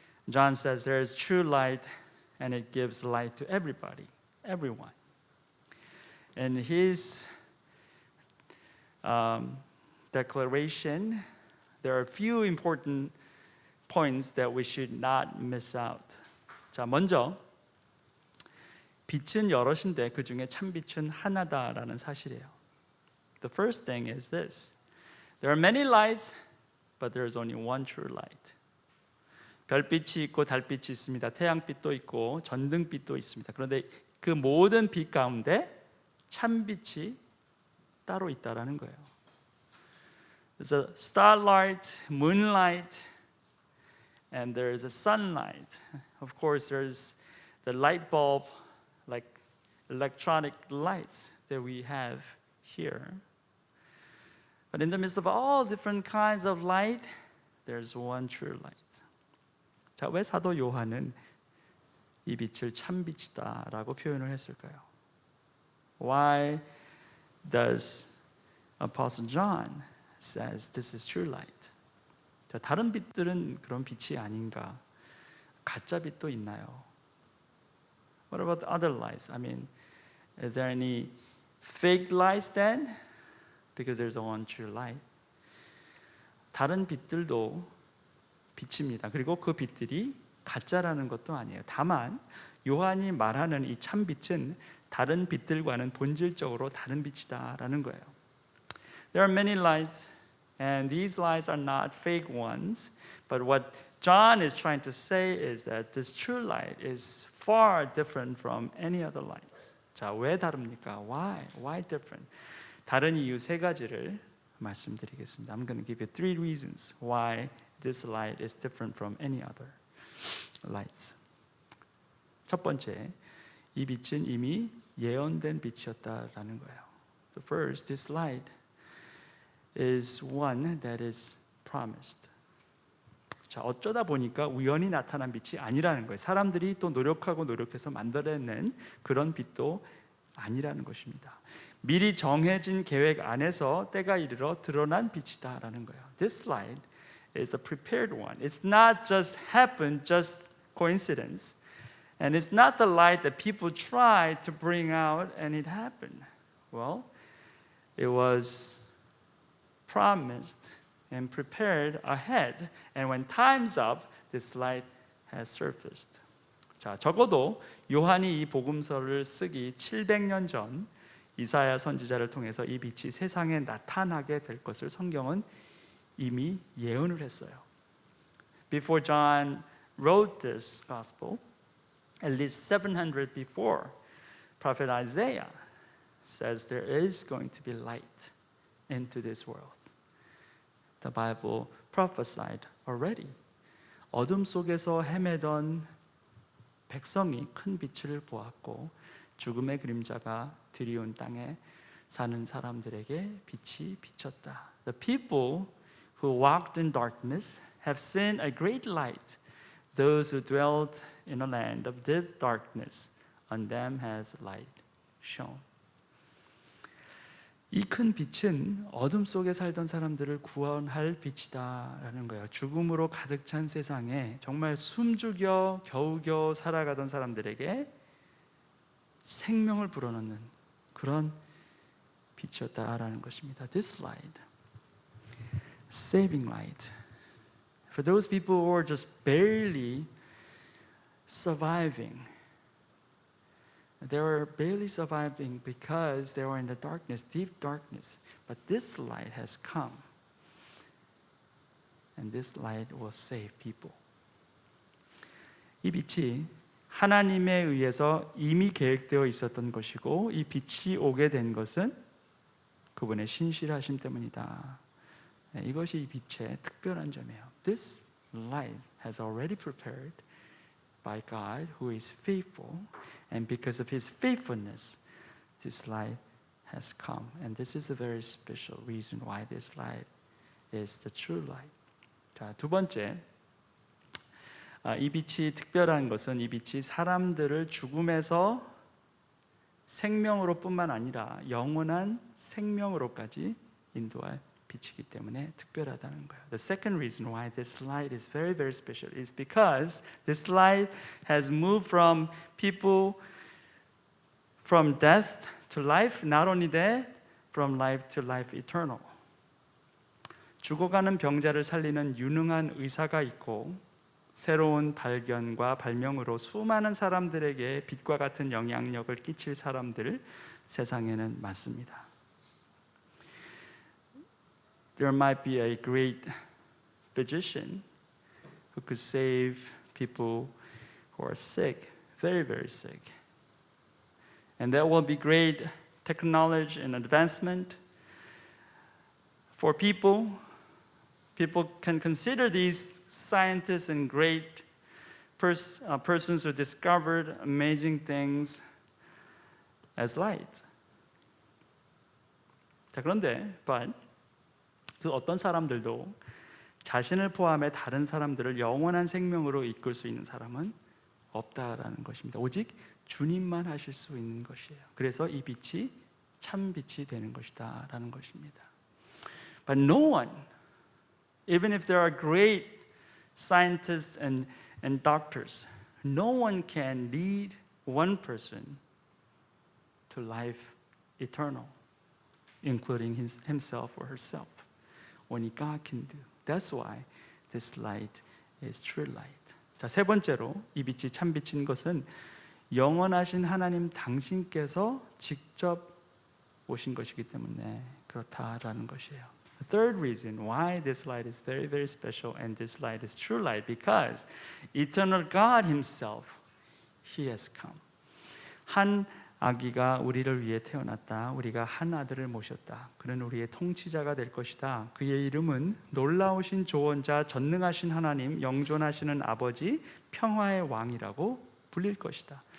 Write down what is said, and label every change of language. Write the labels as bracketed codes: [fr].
[en] John says there is true light and it gives light to everybody, everyone. In his declaration, there are a few important points that we should not miss out. [ko] 자, 먼저 빛은 여럿인데 그 중에 참 빛은 하나다라는 사실이에요. [en] The first thing is this. There are many lights, but there is only one true light. [ko] 별빛이 있고 달빛이 있습니다. 태양빛도 있고 전등빛도 있습니다. 그런데 그 모든 빛 가운데 참빛이 따로 있다라는 거예요. [en] There's a starlight, moonlight, and there's a sunlight. Of course, there's the light bulb, like electronic lights that we have here. But in the midst of all different kinds of light, there's one true light. [ko] 자, 왜 사도 요한은 이 빛을 참빛이다라고 표현을 했을까요? [en] Why does Apostle John says this is true light? [ko] 자, 다른 빛들은 그런 빛이 아닌가? 가짜 빛도 있나요? [en] What about the other lights? I mean, is there any fake lights then? Because there's one true light. [ko] 다른 빛들도 빛입니다. 그리고 그 빛들이 가짜라는 것도 아니에요. 다만 요한이 말하는 이 참빛은 다른 빛들과는 본질적으로 다른 빛이다라는 거예요. [en] There are many lights, and these lights are not fake ones. But what John is trying to say is that this true light is far different from any other lights. [ko] 자, 왜 다릅니까? [en] Why different? [ko] 다른 이유 세 가지를 말씀드리겠습니다. [en] I'm going to give you 3 reasons why this light is different from any other lights. [ko] 첫 번째, 이 빛은 이미 예언된 빛이었다라는 거예요. [en] The first, this light is one that is promised. [ko] 자, 어쩌다 보니까 우연히 나타난 빛이 아니라는 거예요. 사람들이 또 노력해서 만들어낸 그런 빛도 아니라는 것입니다. 미리 정해진 계획 안에서 때가 이르러 드러난 빛이다라는 거예요. [en] This light is a prepared one. It's not just happened, just coincidence. And it's not the light that people tried to bring out and it happened. Well, it was promised and prepared ahead. And when time's up, this light has surfaced. [ko] 자, 적어도 요한이 이 복음서를 쓰기 700년 전 이사야 선지자를 통해서 이 빛이 세상에 나타나게 될 것을 성경은 이미 예언을 했어요. [en] Before John wrote this gospel, at least 700 before, prophet Isaiah says there is going to be light into this world. The Bible prophesied already. [ko] 어둠 속에서 헤매던 백성이 큰 빛을 보았고 죽음의 그림자가 드리운 땅에 사는 사람들에게 빛이 비쳤다. [en] The people who walked in darkness have seen a great light. Those who dwelt in a land of deep darkness, on them has light shone. [ko] 이 큰 빛은 어둠 속에 살던 사람들을 구원할 빛이다라는 거예요. 죽음으로 가득 찬 세상에 정말 숨죽여 겨우겨우 살아가던 사람들에게 생명을 불어넣는 그런 빛이었다라는 것입니다. [en] This light, saving light. For those people who were just barely surviving, they were barely surviving because they were in the darkness, deep darkness. But this light has come, and this light will save people. [ko] 이 빛이 하나님에 의해서 이미 계획되어 있었던 것이고 이 빛이 오게 된 것은 그분의 신실하심 때문이다. 이것이 이 빛의 특별한 점이에요. [en] This light has already prepared by God who is faithful, and because of His faithfulness, this light has come. And this is a very special reason why this light is the true light. [ko] 자, 두 번째, 이 빛이 특별한 것은 이 빛이 사람들을 죽음에서 생명으로뿐만 아니라 영원한 생명으로까지 인도할 빛이기 때문에 특별하다는 거예요. [en] The second reason why this light is very, very special is because this light has moved from people from death to life, not only that, from life to life eternal. [ko] 죽어가는 병자를 살리는 유능한 의사가 있고 새로운 발견과 발명으로 수많은 사람들에게 빛과 같은 영향력을 끼칠 사람들 세상에는 많습니다. [en] There might be a great physician who could save people who are sick, very, very sick. And there will be great technology and advancement for people. People can consider these scientists and great persons who discovered amazing things as light. [ko] 자, 그런데, [en] but [ko] 그 어떤 사람들도 자신을 포함해 다른 사람들을 영원한 생명으로 이끌 수 있는 사람은 없다라는 것입니다. 오직 주님만 하실 수 있는 것이에요. 그래서 이 빛이 참 빛이 되는 것이다라는 것입니다. [en] But no one, even if there are great scientists and doctors, no one can lead one person to life eternal, including himself or herself. Only God can do. That's why this light is true light. [ko] 자, 세 번째로 이 빛이 참 빛인 것은 영원하신 하나님 당신께서 직접 오신 것이기 때문에 그렇다라는 것이에요. [en] The third reason why this light is very, very special and this light is true light, because eternal God Himself, He has come. [ko] 한 아기가 우리를 위해 태어났다. 우리가 한 아들을 모셨다. 그는 우리의 통치자가 될 것이다. 그의 이름은 놀라우신 조언자, 전능하신 하나님, 영존하시는 아버지, 평화의 왕이라고 불릴 것이다.